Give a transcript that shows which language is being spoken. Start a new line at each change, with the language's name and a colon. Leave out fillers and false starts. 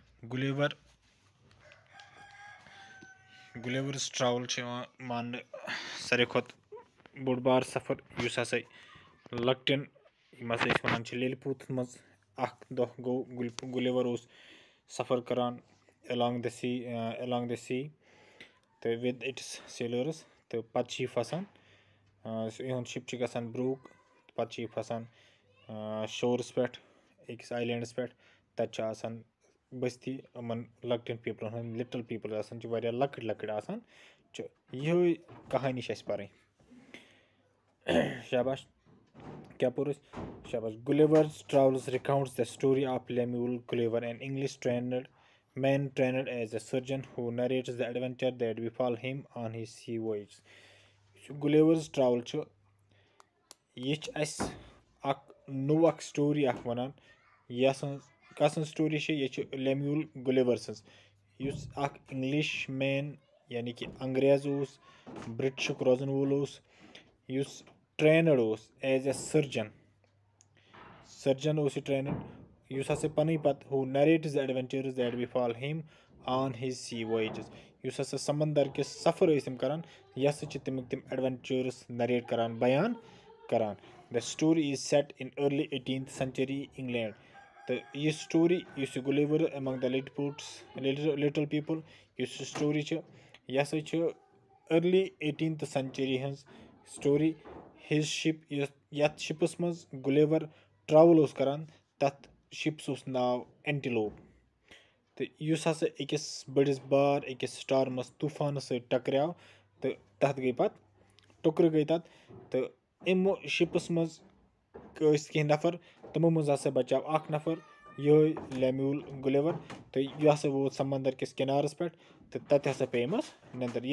Kashmiri: Gulliver's Travel چھِ یِوان ماننہٕ ساروی کھۄتہٕ بوٚڑ بار سفر یُس ہسا لۄکٹٮ۪ن یِم ہسا أسۍ وَنان چھِ لیلپوٗتھس منٛز اکھ دۄہ گوٚو گُلیور اوس سفر کران
English: along the sea
Kashmiri: تہٕ
English: with its sailors
Kashmiri: تہٕ پتہٕ چھِ یہِ پھسان یِہُنٛد شِپ چھِ گژھان بروک پتہٕ چھِ یہِ پھسان شورس پٮ۪ٹھ أکِس آیلینڈس پٮ۪ٹھ تتہِ چھِ آسان بٔستی یِمن لۄکٹٮ۪ن پیٖپلن ہٕنٛدۍ لِٹل پیٖپل آسان چھِ واریاہ لۄکٕٹۍ لۄکٕٹۍ آسان چھِ یِہے کہانی چھِ اَسہِ پرٕنۍ. شاباش. کیاہ پوٚر اَسہِ؟ شاباش.
English: Gulliver's Travels recounts the story of Lemuel Gulliver, an English man trained as a surgeon who narrates the adventure that befall him on his sea voyage.
Kashmiri: Gulliver's Travel چھُ یہِ چھِ اَسہِ اکھ نوٚو اکھ سٹوری اکھ وَنان یۄس کَسٕنٛز سٹوری چھِ یہِ چھِ لیمیول گُلیور سٕنٛز یُس اکھ انگلش مین یعنی کہِ انگریز اوس برٹشُک روزن وول اوس یُس ٹرینڈ اوس ایز اے سٔرجن اوس یہِ ٹرینڈ یُس ہسا پنٕنۍ پتہٕ ہُہ نریٹٕز ایڈونچٲرٕز دیٹ بِفال ہِم آن ہِز سی وویجز یُس ہسا سمندر کِس سفر ٲسۍ تِم کران یہِ ہسا چھِ تِم ایڈونچٲرٕس نریٹ کران بیان کران.
English: The story is set in early 18th century England.
Kashmiri: تہٕ یہِ سٹوری یُس یہِ گُلیور ایمنگ د لِٹل پیٖپل یُس یہِ سٹوری چھِ یہِ ہسا چھِ أرلی 18th century ہٕنٛز سٹوری. ہِز شِپ یتھ شِپس منٛز گُلیور ٹرٛاوٕل اوس کران تتھ شِپس اوس ناو اینٹِلوپ تہٕ یُس ہسا أکِس بٔڑِس بار أکِس سٹارمس طوٗفانس سۭتۍ ٹکریو تہٕ تتھ گٔے پتہٕ ٹُکرٕ گٔے تتھ تہٕ اَمہِ شِپس منٛز ٲسۍ کینٛہہ نفر تِمو منٛز ہسا بچاو اکھ نفر یِہوے لیمیول گُلیور تہٕ یہِ ہسا ووت سمندر کِس کِنارس پٮ۪ٹھ تہٕ تتہِ ہسا پیٚیہِ أمِس نندٕر.